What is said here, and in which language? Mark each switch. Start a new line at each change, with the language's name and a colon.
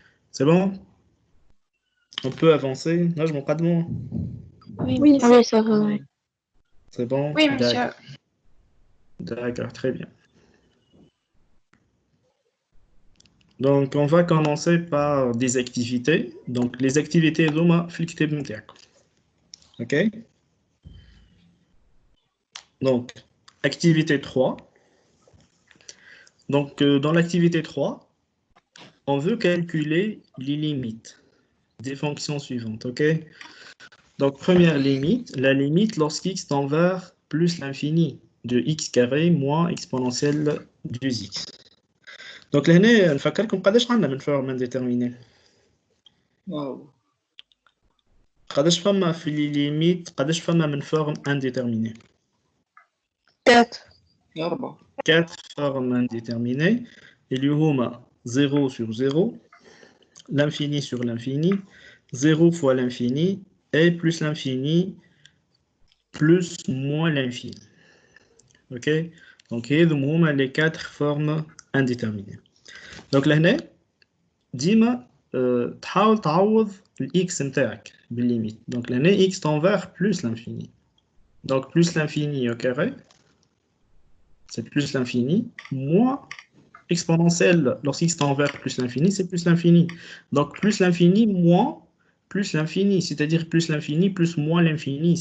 French: C'est bon? On peut avancer. Là, je m'en pas de moi. Oui, ça va, oui. C'est bon? Oui, monsieur. D'accord, très bien. Donc, on va commencer par des activités. Donc, les activités
Arabic: هذوما في الكتاب نتاعكم.
French: OK? Donc, activité 3. Donc, dans l'activité 3, on veut calculer les limites des fonctions suivantes. OK? Donc, première limite, la limite lorsqu'x tend vers plus l'infini de x carré moins exponentielle du x.
Arabic: Donc, لهنا نفكركم قداش عندنا من forme indéterminée. واو قداش فما في لي ليميت قداش فما من forme indéterminée.
French: 4.
Arabic: يا ربا
French: 4 formes indéterminées.
Arabic: اللي هما
French: 0 sur 0, l'infini sur l'infini, 0 fois l'infini, et plus l'infini, plus moins l'infini. Ok? Donc,
Arabic: هذوما هما
French: les 4 formes indéterminées.
Arabic: Donc, لهنا ديما تحاول تعوض الx نتاعك بالليميت.
French: Donc, لهنا x tend vers plus l'infini. Donc, plus l'infini au carré, c'est plus l'infini, moins exponentielle, lorsqu'x tend vers plus l'infini, c'est plus l'infini. Donc, plus l'infini, moins plus l'infini, c'est-à-dire plus l'infini, plus moins l'infini.